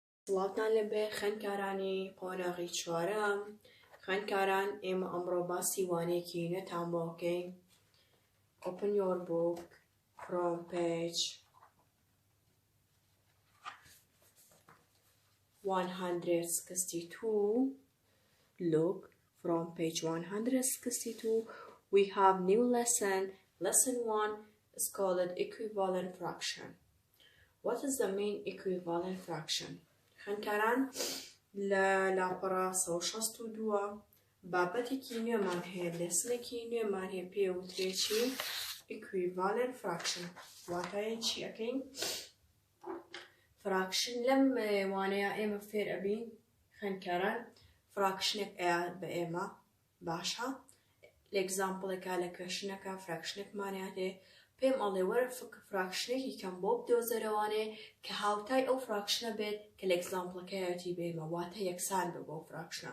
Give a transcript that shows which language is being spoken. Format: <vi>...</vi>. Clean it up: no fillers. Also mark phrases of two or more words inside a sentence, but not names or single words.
<ckb>سڵاتان لەبێ خوێندکارانی قۆناغی چوارەم. خوێندکاران ئێمە ئەمڕۆ باسی وانەیەکی نوێتان بۆ بکەین.</ckb> <en>Open your book from page 162. Look from page 162. We have new lesson. Lesson 1 is called equivalent fraction. What is the main equivalent fraction?</en> <ckb>خوێندکاران لە لاپەڕە 162 بابەتێکی نوێمان هەیە، لێسنێکی نوێمان هەیە، پێوترێکی</ckb> <en>equivalent fraction.</en> <ckb>واتایە چی ئەکەین؟ فراکشن لەم وانەیە ئێمە فێر ئەبین خوێندکاران فراکشنێک ئەیە بە ئێمە باشە لە ئێگزامپڵێکا لە کوێشنەکە فراکشنێکمانیان هەیە پێم ئەڵێ وەرە فراکشنێکی کەم بۆ بدۆزەرەوانێ کە هاوتای ئەو فراکشنە بێت کە لە ئێگزامپڵەکەیەتی بێمە واتە یەکسان بێ بۆ فراکشنە.</ckb>